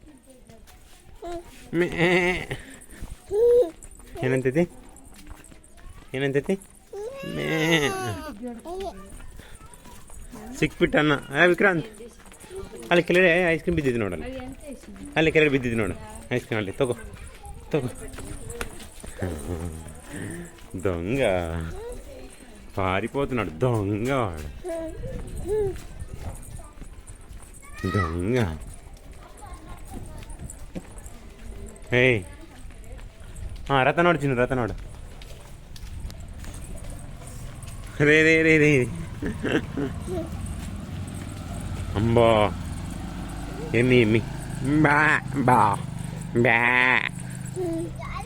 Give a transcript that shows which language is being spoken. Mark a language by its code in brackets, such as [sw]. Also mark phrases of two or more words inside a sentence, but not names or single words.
[kn] ಮೇ ಏನಂತೈತಿ? ಏನಂತೈತಿ? ಮೇ ಸಿಕ್ಬಿಟ್ಟನ್ನ. ವಿಕ್ರಾಂತ್, ಅಲ್ಲಿ ಕೆಳಗಡೆ [en] ice cream [kn] ಬಿದ್ದಿದ್ದು ನೋಡಲ್ಲ. ಅಲ್ಲಿ ಕೆಳಗಡೆ ಬಿದ್ದಿದ್ದು ನೋಡು [en] ice cream. [kn] ಅಲ್ಲಿ ತಗೋ ತಗೋ. [te] దొంగ పారిపోతున్నాడు. దొంగ వాడు, దొంగ. [kn] ಏಯ್, ರಥ ನೋಡು ಚಿನ್ನು, ರಥ ನೋಡು. ರೇ ರೇ ರೇ ರೇ ಅಂಬಾ. ಎಮ್ಮಿ ಎಮ್ಮಿ. ಬಾ ಬಾ ಬ್ಯಾ.